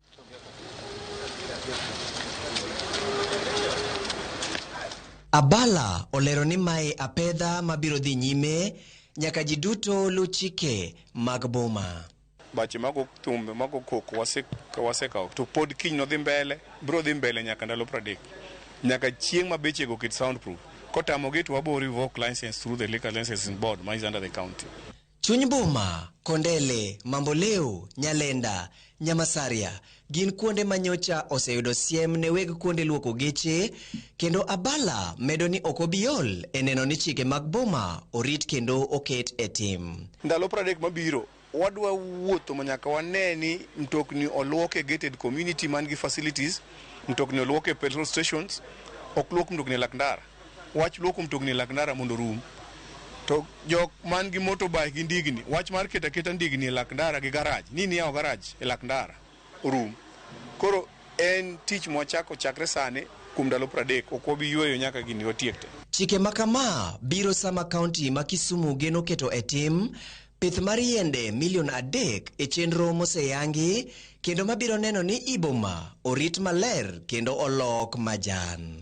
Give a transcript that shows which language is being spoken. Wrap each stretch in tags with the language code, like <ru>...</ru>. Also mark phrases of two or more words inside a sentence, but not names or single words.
<luo>Abala olero ni mae apedha mabiro dhi nyime nyaka ji duto lu chike mag boma. Bache mago thumbe mago koko wasekaw to pod kiny no dhi mbele, bro dhi mbele nyaka ndalo 30. Nyaka chieng' mabeche go kit soundproof. Kotamogi to wabo</luo> <en>revoke license through the liquor licensing board which is under the county.</en> <luo>Chuny boma, Kondele, Mamboleo, Nyalenda, Nyamasaria gin kuonde manyocha oseyudo siem ne weg kuonde luoko geche kendo Abala medo ni okobiol e neno ni chike mag boma orit kendo oket e tim. Ndalo 30 mabiro wadwa wuotho manyaka waneni mtokni oluok e</luo> <en>gated community</en> <luo>man gi facilities, mtokni oluok e</luo> <en>petrol stations,</en> <luo>ok luok mtokni lak ndara. Wach luoko mtokni lak ndara mondo rum. To jok man gi motorbike gi ndigni, wach mar keta ndigni e lak ndara gi garage, nini yao garage e lak ndara rum. Koro en tich mwachako chakre sane kuom ndalo 30 ok wabi yweyo nyaka gini otiekte. Chike makama biro sama kaunti ma Kisumu geno keto e tim pith mar yiende milion 3 e chenro moseyangi kendo mabiro neno ni iboma orit maler kendo olok majan.</luo>